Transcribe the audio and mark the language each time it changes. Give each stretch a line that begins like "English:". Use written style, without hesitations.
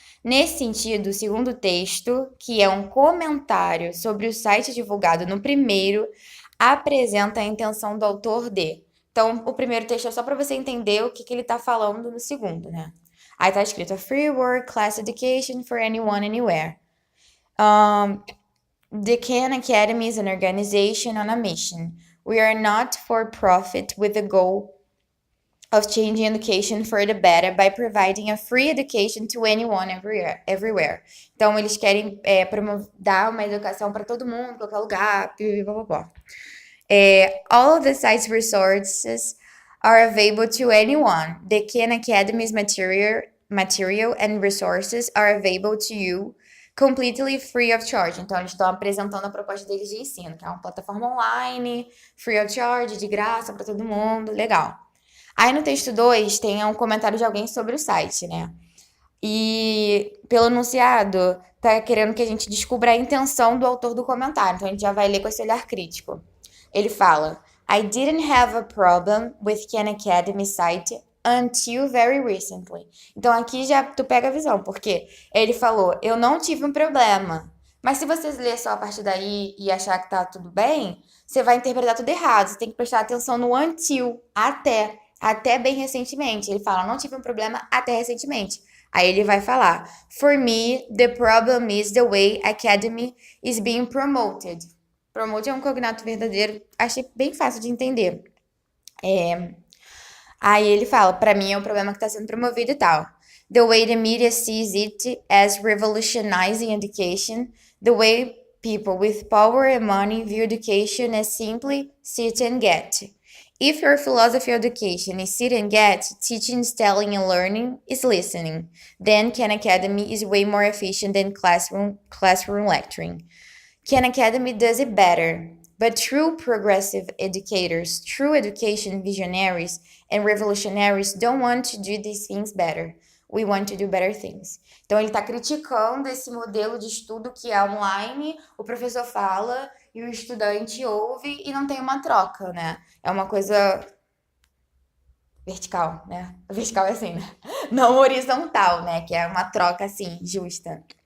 Portuguese: Nesse sentido, o segundo texto, que é um comentário sobre o site divulgado no primeiro, apresenta a intenção do autor de. Então, o primeiro texto é só para você entender o que ele está falando no segundo, né? Aí tá escrito:
English: a free world class education for anyone, anywhere. Um, the Khan Academy is an organization on a mission. We are not for profit with the goal of changing education for the better by providing a free education to anyone everywhere.
Portuguese: Então, eles querem dar uma educação para todo mundo, em qualquer lugar, blá.
English: All of the site's resources are available to anyone. The Khan Academy's material and resources are available to you completely free of charge.
Portuguese: Então, eles estão apresentando a proposta deles de ensino, que é uma plataforma online,
English: free of charge,
Portuguese: de graça para todo mundo, legal. Aí no texto 2 tem um comentário de alguém sobre o site, né? E pelo enunciado, tá querendo que a gente descubra a intenção do autor do comentário. Então a gente já vai ler com esse olhar crítico. Ele fala:
English: I didn't have a problem with Khan Academy site until very recently.
Portuguese: Então aqui já tu pega a visão, porque ele falou: eu não tive um problema. Mas se você ler só a partir daí e achar que tá tudo bem, você vai interpretar tudo errado. Você tem que prestar atenção no until, até bem recentemente. Ele fala: não tive um problema até recentemente. Aí ele vai falar:
English: For me, the problem is the way academy is being promoted.
Portuguese: Promote é um cognato verdadeiro. Achei bem fácil de entender. Aí ele fala: para mim é um problema que está sendo promovido e tal.
English: The way the media sees it as revolutionizing education, the way people with power and money view education as simply sit and get. If your philosophy of education is sit and get, teaching is telling and learning is listening, then Khan Academy is way more efficient than classroom lecturing. Khan Academy does it better. But true progressive educators, true education visionaries, and revolutionaries don't want to do these things better. We want to do better things.
Portuguese: Então, ele está criticando esse modelo de estudo que é online, o professor fala e o estudante ouve e não tem uma troca, né? É uma coisa vertical, né? Vertical é assim, né? Não horizontal, né? Que é uma troca, assim, justa.